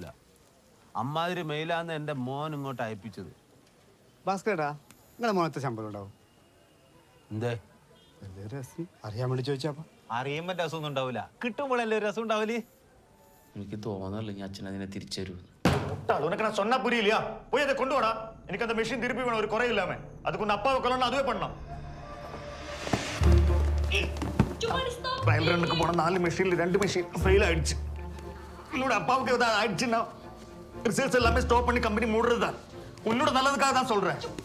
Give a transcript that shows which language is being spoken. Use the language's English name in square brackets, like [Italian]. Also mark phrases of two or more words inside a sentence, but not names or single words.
[Malayalam] അമ്മാതിരി മെയിലാന്ന് എന്റെ മോൻ ഇങ്ങോട്ട് അയപ്പിച്ചത്. ഭാസ്കരേട്ടാ, നിങ്ങളെ മോനത്തെ ശമ്പളം ഉണ്ടാവും? എന്തേ രസം അറിയാൻ വേണ്ടി ചോദിച്ചാ. അറിയുമ്പോ രസമൊന്നും ഉണ്ടാവില്ല, കിട്ടുമ്പോഴല്ലേ രസം ഉണ്ടാവില്ലേ? എനിക്ക് തോന്നുന്നില്ല ഞാൻ അച്ഛനതിനെ തിരിച്ചു തരുമെന്ന്. [Tamil] உனக்கு நான் சொன்னா புரியலையா? போய் அதை கொண்டு வாடா. எனக்கு அந்த மெஷின் திருப்பி வேணும், ஒரு குறை இல்லாம. அதுக்கு உன் அப்பாவை கொல்லணும், அதுவே பண்ணலாம். [English] trial run [Tamil] போன 4 மெஷின்ல 2 மெஷின் ஃபெயில் ஆயிடுச்சு. என்னோட அப்பாவுக்கு ஏதாவது ஆயிடுச்சுன்னா ரிசல்ட்ஸ் எல்லாமே ஸ்டாப் பண்ணி கம்பெனி மூடுறது தான். உன்னோட நல்லதுக்காக தான் சொல்றேன்.